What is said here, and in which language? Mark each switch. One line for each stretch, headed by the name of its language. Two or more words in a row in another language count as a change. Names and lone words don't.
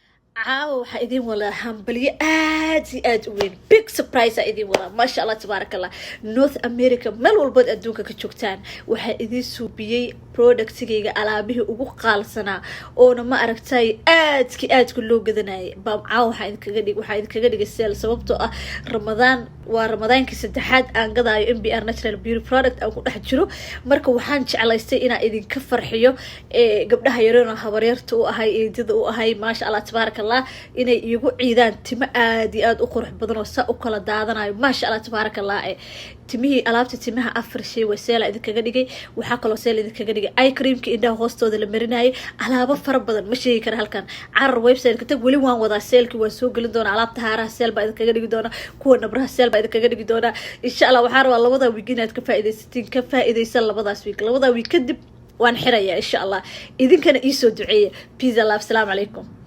Somali: caawa waxaa idin wadaa hambalyo aad iyo aad u weyn
English: big surprise
Somali: aa idin wadaa
Arabic: ما شاء الله تبارك الله.
Somali: North America meel walbood adduunka ka joogtaan waxaa idin suubiyey productigayga alaabihii ugu qaalsanaa oona ma aragtay aadka loo gadanayay baam caawa waxaa idinkaga dhigay sale sababtoo ah ramadaan waa ramadaankii saddexaad aan gadaayo MBR natural beauty product aan ku dhex jiro marka waxaan jeclaystay inaan idinka farxiyo gabdhaha yareena habaryarta u ahay eedada u ahay
Arabic: ما شاء الله تبارك الله
Somali: inay iigu ciidaan timo aad iyo aad u qurux badan oo saa u kala daadanayo
Arabic: ما شاء الله تبارك الله
Somali: timihii alaabta timaha 4 shay waa sale idinkaga dhigay waxaa kaloo sale idinkaga dhigay
English: eye creamka
Somali: indhaha hoostooda la marinayay alaabo fara badan ma sheegi kara halkan carar website-ka tag weli waan wadaa sale-ki waan soo gelin doonaa alaabta haaraha sale baa idinkaga dhigi doonaa kuwa nabraha sale baa idinkaga dhigi doonaa
Arabic: إن شاء الله
Somali: waxaan rabaa labada week inaad ka faa'iidaysan labadaas week kadib waan xirayaa
Arabic: إن شاء الله
Somali: idinkana ii soo duceeya
English: peace and love.
Arabic: السلام عليكم.